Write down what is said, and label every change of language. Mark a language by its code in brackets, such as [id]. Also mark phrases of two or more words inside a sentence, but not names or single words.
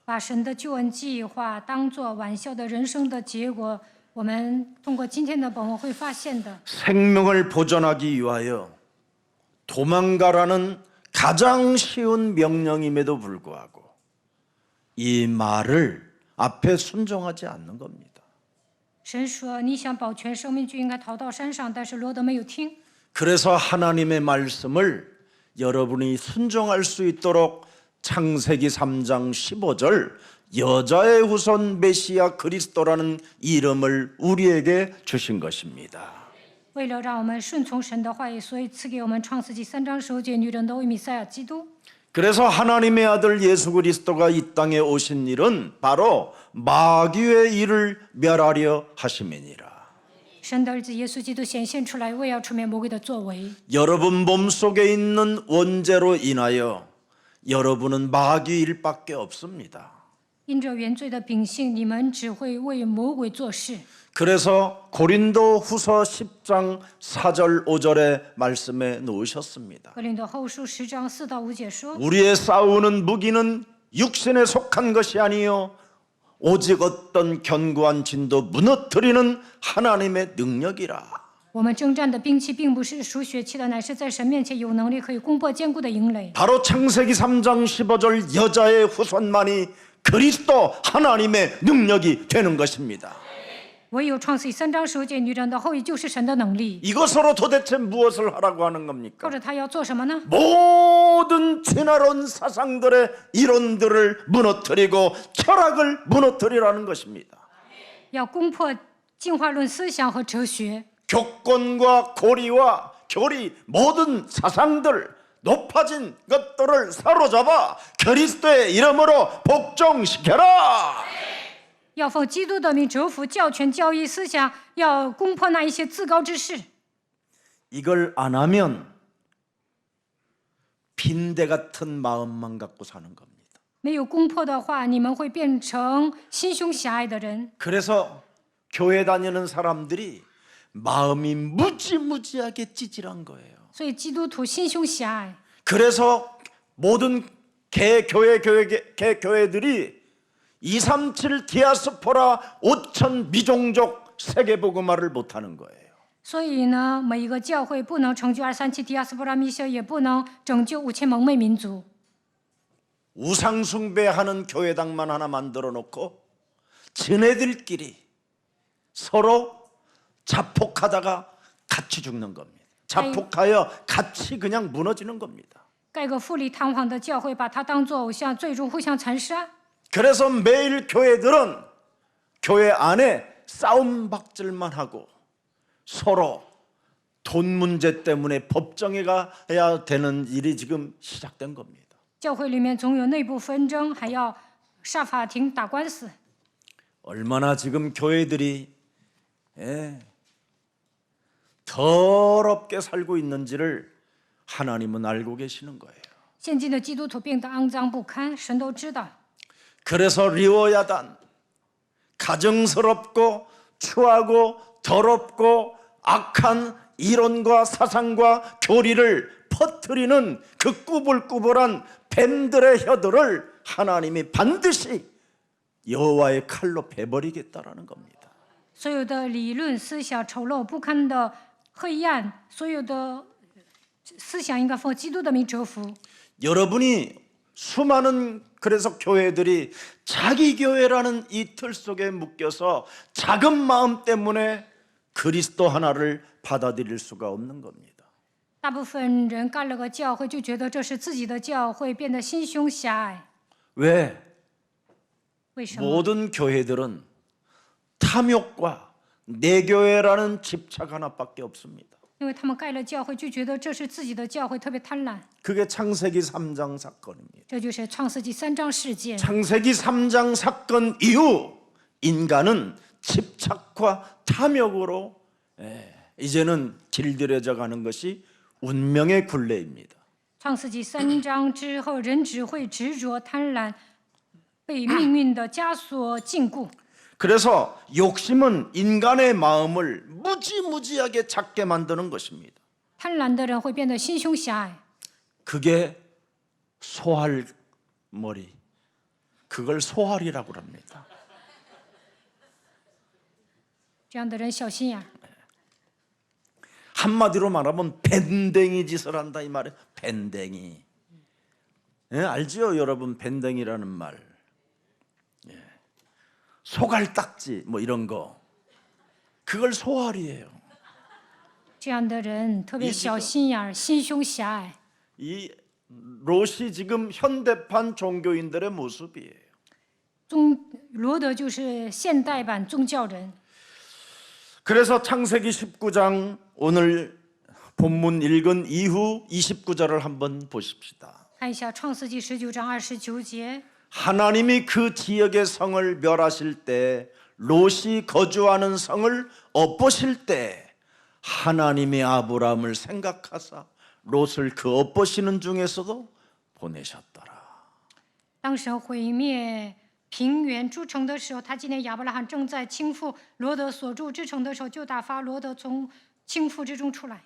[zh] 把神的救恩计划当作玩笑的人生的结果，我们通过今天的本文会发现的。 [ko] 생명을 보존하기 위하여 도망가라는 가장 쉬운 명령임에도 불구하고 이 말을 앞에 순종하지 않는 겁니다. [zh] 神说：“你想保全生命，就应该逃到山上。”但是罗德没有听。 [ko] 그래서 하나님의 말씀을 여러분이 순종할 수 있도록 창세기 3장 15절 여자의 후손 메시아 그리스도라는 이름을 우리에게 주신 것입니다. [zh] 为了让我们顺从神的话语，所以赐给我们创世纪3章15节女人的为弥赛亚基督。 [ko] 그래서 하나님의 아들 예수 그리스도가 이 땅에 오신 일은 바로 마귀의 일을 멸하려 하심이니라. [zh] 神的儿子耶稣基督显现出来，为要除灭魔鬼的作为。 [ko] 여러분 몸속에 있는 원죄로 인하여 여러분은 마귀일 밖에 없습니다. [zh] 因着原罪的秉性，你们只会为魔鬼做事。 [ko] 그래서 고린도 후서 10장 4절 5절의 말씀에 놓으셨습니다. [zh] 格林多后书10章4到5节说： [ko] 우리의 싸우는 무기는 육신에 속한 것이 아니요 오직 어떤 견고한 진도 무너뜨리는 하나님의 능력이라. [zh] 我们征战的兵器并不是属血气的，乃是在神面前有能力可以攻破坚固的营垒。 [ko] 바로 창세기 3장 15절 여자의 후손만이 그리스도 하나님의 능력이 되는 것입니다. [zh] 唯有创世记3章15节女人的后裔就是神的能力。 [ko] 이것으로 도대체 무엇을 하라고 하는 [zh] 或 [ko] 겁니까? [zh] 者他要做什么呢？ [ko] 모든 지나온 사상들의 이론들을 무너뜨리고 철학을 무너뜨리라는 것입니다. [zh] 要攻破进化论思想和哲学， [ko] 교권과 고리와 교리 모든 사상들 높아진 것들을 사로잡아 그리스도의 이름으로 복종시켜라. [zh] 要奉基督的名折服教权、教义思想，要攻破那一些自高之事。 [ko] 이걸 안 하면 빈대 같은 마음만 갖고 사는 겁니다. [zh] 没有攻破的话，你们会变成心胸狭隘的人。 [ko] 그래서 교회 다니는 사람들이 마음이 무지무지하게 찌질한 거예요. [zh] 所以基督徒心胸狭隘， [ko] 그래서 모든 개교회들이 237 디아스포라 5천 미종족 세계복음화를 못하는 거예요. [zh] 所以呢，每一个教会不能成就237迪亚斯波拉密修，也不能拯救5000蒙昧民族。 [ko] 우상 숭배하는 교회당만 하나 만들어 놓고 지네들끼리 서로 자폭하다가 같이 죽는 겁니다. 자폭하여 같이 그냥 무너지는 겁니다. [zh] 盖个富丽堂皇的教会，把它当作偶像，最终互相残杀。 [ko] 그래서 매일 교회들은 교회 안에 싸움박질만 하고 서로 돈 문제 때문에 법정에 가야 되는 일이 지금 시작된 겁니다. [zh] 教会里面总有内部纷争，还要上法庭打官司。 [ko] 얼마나 지금 교회들이 더럽게 살고 있는지를 하나님은 알고 계시는 거예요. [zh] 现今的基督徒病得肮脏不堪，神都知道。 [ko] 그래서 리워야단 가증스럽고 추하고 더럽고 악한 이론과 사상과 교리를 퍼뜨리는 그 꾸불꾸불한 뱀들의 혀들을 하나님이 반드시 여호와의 칼로 베버리겠다라는 겁니다. [zh] 所有的理论思想丑陋不堪的黑暗，所有的思想应该奉基督的名折服。 [ko] 여러분이 수많은 그래서 교회들이 자기 교회라는 이 틀 속에 묶여서 작은 마음 때문에 그리스도 하나를 받아들일 수가 없는 겁니다. [zh] 大部分人干了个教会，就觉得这是自己的教会，变得心胸狭隘。 [ko] 왜? [zh] 为什么？ [ko] 모든 교회들은 탐욕과 내 교회라는 집착 하나밖에 없습니다. [zh] 因为他们盖了教会，就觉得这是自己的教会，特别贪婪。 [ko] 그게 창세기 3장 사건입니다. [zh] 这就是创世纪3章事件。 [ko] 창세기 3장 사건 이후 인간은 집착과 탐욕으로 이제는 길들여져 가는 것이 운명의 굴레입니다. [zh] 创世纪3章之后，人只会执着贪婪，被命运的枷锁禁锢。 [ko] 그래서 욕심은 인간의 마음을 무지무지하게 작게 만드는 것입니다. [zh] 贪婪的人会变得心胸狭隘， [ko] 그게 소할머리, 그걸 소할이라고 합니다. [zh] 这样的人小心眼儿。 [ko] 한마디로 말하면 밴댕이 짓을 한다 이 말이에요. 밴댕이. 알지요 여러분 밴댕이라는 말. 소갈딱지 뭐 이런 거. 그걸 소할이에요. [zh] 这样的人特别小心眼儿，心胸狭隘。 [ko] 이 롯이 지금 현대판 종교인들의 모습이에요. [zh] 罗德就是现代版宗教人。 [ko] 그래서 창세기 19장 오늘 본문 읽은 이후 29절을 한번 보십시다. [zh] 看一下创世纪19章29节， [ko] 하나님이 그 지역의 성을 멸하실 때 롯이 거주하는 성을 엎으실 때 하나님이 아브라함을 생각하사 롯을 그 엎으시는 중에서도 보내셨더라. [zh] 当神毁灭平原诸城的时候，他纪念亚伯拉罕正在倾覆罗德所住之城的时候，就打发罗德从倾覆之中出来。